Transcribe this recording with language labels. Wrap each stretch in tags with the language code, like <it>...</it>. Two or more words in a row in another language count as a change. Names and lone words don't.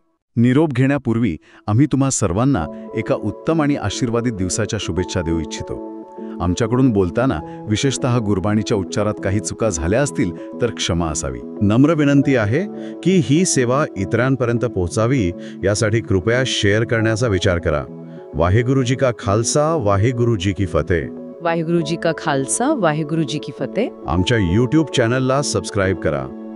<mr>निरोप घेण्यापूर्वी आम्ही तुम्हा सर्वांना एका उत्तम आणि आशीर्वादित दिवसाच्या शुभेच्छा देऊ इच्छितो. आमच्याकडून बोलताना विशेषतः गुरबाणीच्या उच्चारात काही चुका झाल्या असतील तर क्षमा असावी. नम्र विनंती आहे की ही सेवा इतरांपर्यंत पोहोचावी, यासाठी कृपया शेअर करण्याचा विचार करा.</mr> <pa>ਵਾਹਿਗੁਰੂ ਜੀ ਕਾ ਖ਼ਾਲਸਾ, ਵਾਹਿਗੁਰੂ ਜੀ ਕੀ ਫ਼ਤਿਹ. ਵਾਹਿਗੁਰੂ ਜੀ ਕਾ ਖ਼ਾਲਸਾ, ਵਾਹਿਗੁਰੂ ਜੀ ਕੀ ਫ਼ਤਿਹ.</pa> <mr>आमच्या YouTube चॅनलला सबस्क्राईब करा.</mr>